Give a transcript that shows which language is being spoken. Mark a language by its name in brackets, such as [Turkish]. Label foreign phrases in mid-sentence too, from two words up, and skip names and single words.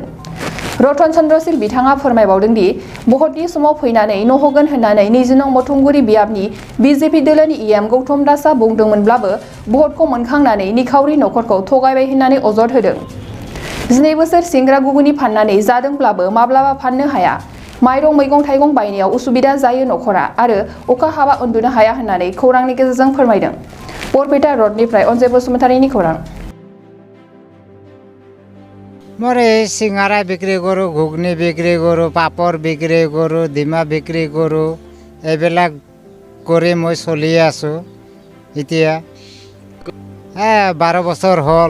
[Bodo] रतन चन्द्रशिल बिथाङा फोरमायबावदों दि भटनि समाव फैनानै न' होगोन होननानै 20 नं मथंगुरि बियाबनि बिजेपि दोलोनि इएम गौतम दासआ बुंदोंमोनब्लाबो भटखौ मोनखांनानै निखावरि नखरखौ थगायबाय होननानै अजद होदों। 2 बोसोर सिंग्रा गुगुनि फाननानै जादोंब्लाबो माब्लाबा फाननो हाया। माइरं मैगं थाइगं बायनायाव उसुबिदा जायो नखरा आरो अखा हाबा उन्दुनो हाया होननानै खौरांनि गेजेरजों फोरमायदों। बरपेटा रडनिफ्राय अनजय बसुमतारीनि खौरां। [Assamese] মই সিঙাৰা বিক্ৰী কৰোঁ, ঘুগনি বিক্ৰী কৰোঁ, পাপৰ বিক্ৰী কৰোঁ, ডিমা বিক্ৰী কৰোঁ। এইবিলাক কৰি মই চলি আছোঁ। এতিয়া 12 বছৰ হ'ল।